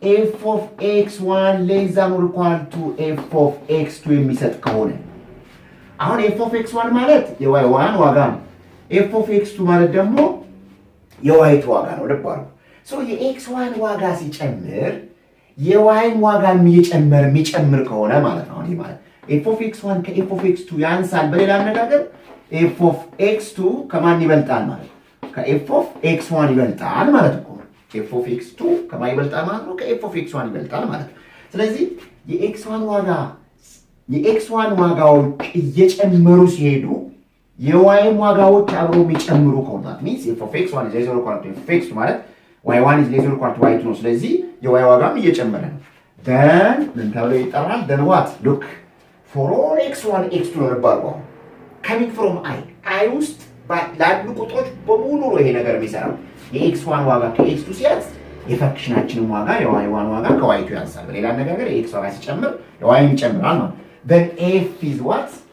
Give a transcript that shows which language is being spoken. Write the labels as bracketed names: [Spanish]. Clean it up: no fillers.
[English] f of x1 less than or equal to f of x2 [Amharic] የሚሰጥ ከሆነ አሁን f of x1 ማለት የy1 ዋጋ ነው። f of x2 ማለት ደግሞ የy2 ዋጋ ነው። ልብ አድርጉ so የx1 ዋጋ ሲጨምር የy ዋጋ የሚጨምር ከሆነ ማለት ነው። ይሄ ማለት f of x1 ከf of x2 ያንሳል። በሌላ አነጋገር f of x2 ከማን ይበልጣል ማለት ነው? ከf of x1 ይበልጣል ማለት ነው። f of x2 ከማን ይበልጣል ማለት ነው? ከf of x1 ይበልጣል ማለት ነው። ስለዚህ የx1 ዋጋዎች እየጨመሩ ሲሄዱ የy ዋጋዎች አብረው የሚጨምሩ ከሆነ [English] that means f of x1 is less than or equal to f of x2 [Amharic] ማለት [English] y1 is less than or equal to y2 [Amharic] ነው። ስለዚህ የy ዋጋም እየጨመረ ነው። then ምን ተብሎ ይጠራል? [English] then what? look for all x1 x2 [Amharic] ነው ባለው [English] coming from I ውስጥ [Amharic] ላሉ ቁጥሮች በሙሉ ነው ይሄ ነገር የሚሰራው። የx1 ዋጋ ከx2 ሲያንስ የፈንክሽናችንን ዋጋ y1 ዋጋ ከy2 ያንሳል። በሌላ አነጋገር የx ዋጋ ሲጨምር y ይጨምራል ማለት። [English] then f is what?